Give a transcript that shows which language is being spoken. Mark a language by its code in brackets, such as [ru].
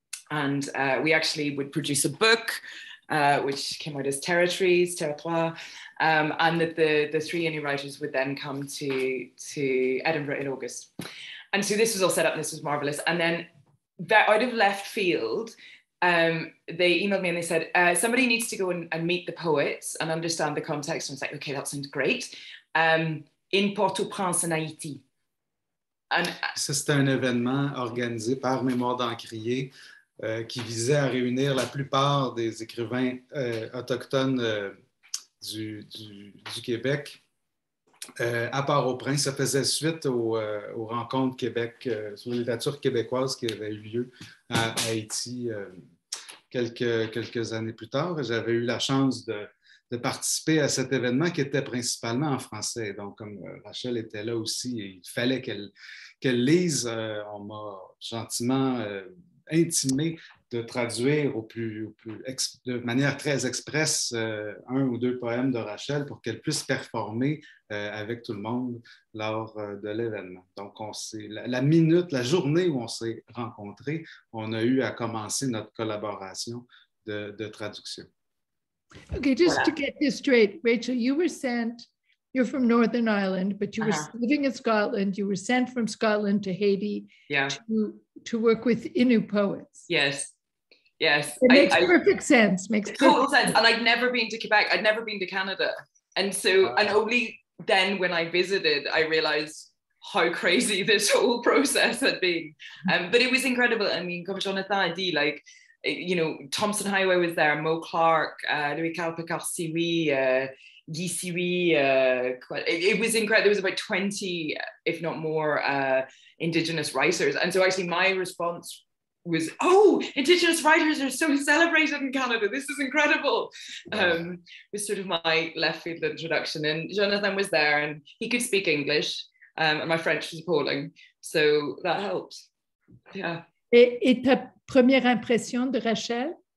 [en] And we actually would produce a book, which came out as Territoires, and that the 3 Innu writers would then come to Edinburgh in August. And so this was all set up, and this was marvelous. And then out of left field, they emailed me and they said, somebody needs to go and meet the poets and understand the context. And it's like, okay, that sounds great. In Port-au-Prince, [fr] en Haïti. Ça, c'était un événement organisé par Mémoire d'Encrier qui visait à réunir la plupart des écrivains autochtones du Québec à Port-au-Prince. Ça faisait suite aux rencontres Québec sur la littérature québécoise qui avaient eu lieu à Haïti quelques années plus tard. J'avais eu la chance de participer à cet événement qui était principalement en français. Donc, comme Rachel était là aussi, et il fallait qu'elle lise, on m'a gentiment intimé de traduire de manière très expresse 1 ou 2 poèmes de Rachel pour qu'elle puisse performer avec tout le monde lors de l'événement. Donc, la journée où on s'est rencontrés, on a eu à commencer notre collaboration de traduction. [en] Okay, just to get this straight, Rachel, you're from Northern Ireland, but you were living in Scotland. You were sent from Scotland to Haiti to work with Innu poets. Yes. It makes perfect sense. Total sense. And I'd never been to Quebec. I'd never been to Canada. And so, and only then when I visited, I realized how crazy this whole process had been. But it was incredible. I mean, [fr] comme Jonathan a dit, [en] like, you know, Tomson Highway was there, Mo Clark, Louis Calpacard-Siwi, Guy Siwi. It was incredible. There was about 20, if not more, Indigenous writers. And so actually my response was, oh, Indigenous writers are so celebrated in Canada. This is incredible. Was sort of my left field introduction. And Jonathan was there and he could speak English and my French was appalling. So that helped. Yeah. [fr] Et ta première impression de Rachel?